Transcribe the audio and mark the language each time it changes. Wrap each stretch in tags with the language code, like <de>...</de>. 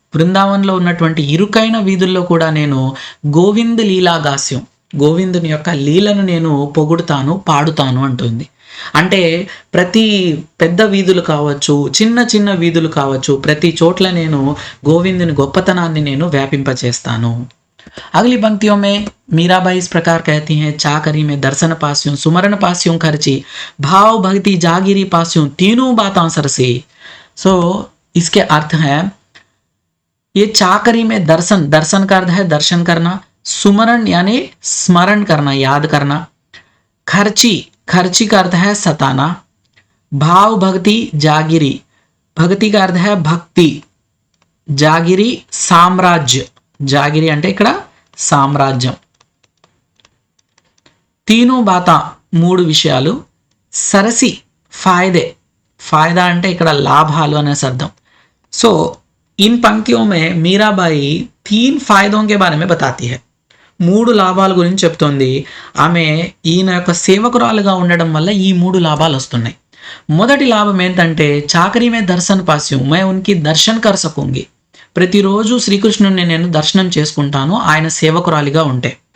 <te>బృందావన్లో ఉన్నటువంటి ఇరుకైన వీధుల్లో కూడా నేను గోవింద్ లీలాగాస్యం, గోవిందుని యొక్క లీలను నేను పొగుడుతాను, పాడుతాను అంటుంది. అంటే ప్రతి పెద్ద వీధులు కావచ్చు, చిన్న చిన్న వీధులు కావచ్చు, ప్రతి చోట్ల నేను గోవిందుని గొప్పతనాన్ని నేను వ్యాపింపచేస్తాను.</te> <hi>अगली पंक्तियों में मीराबाई इस प्रकार कहती हैं, चाकरी में दर्शन पास्यों, सुमरण पास्यों खर्ची, भाव भक्ति जागिरी पास्यों, तीनों बातां सरसी. सो इसके अर्थ है, ये चाकरी में दर्शन, दर्शन का अर्थ है दर्शन करना, सुमरण यानी स्मरण करना, याद करना, खर्ची, खर्ची का अर्थ है सताना, भाव भक्ति जागिरी, भक्ति का अर्थ है भक्ति, जागिरी साम्राज्य,</hi> <te>జాగిరి అంటే ఇక్కడ సామ్రాజ్యం. తీను బాత మూడు విషయాలు, సరసి ఫాయిదే, ఫాయిదా అంటే ఇక్కడ లాభాలు అనే అర్థం.</te> <hi>సో ఇన్ పంక్తియోं में మీరాబాయి తీన్ ఫాయిదోं के बारे में बताती है.</hi> <te>మూడు లాభాల గురించి చెప్తోంది. ఆమె ఈయన యొక్క సేవకురాలుగా ఉండడం వల్ల ఈ మూడు లాభాలు వస్తున్నాయి. మొదటి లాభం ఏంటంటే,</te> <hi>చాకరీ మే దర్శన్ పాస్యం, मैं उनकी दर्शन कर सकूंगी.</hi> <te>ప్రతిరోజు శ్రీకృష్ణుని నేను దర్శనం చేసుకుంటాను ఆయన సేవకురాలిగా ఉంటే.</te>